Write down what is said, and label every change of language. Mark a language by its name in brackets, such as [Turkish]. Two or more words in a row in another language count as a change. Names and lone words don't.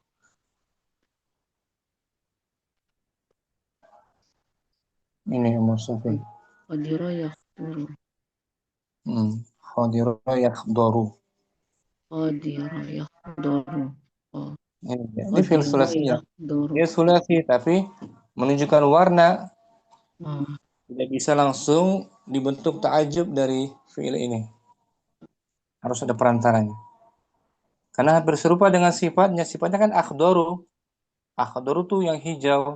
[Indonesian] Ini Musafi. [Arabic] خضر يخضر. خضر يخضر. خضر يخضر. [Indonesian] Ini fiil sulasi ya. yakhduru. Dia sulasi tapi menunjukkan warna Oh, tidak bisa langsung dibentuk ta'ajub dari fiil ini. Harus ada perantaranya. Karena hampir serupa dengan sifatnya. Sifatnya kan akhdoru. Akhdoru tuh yang hijau.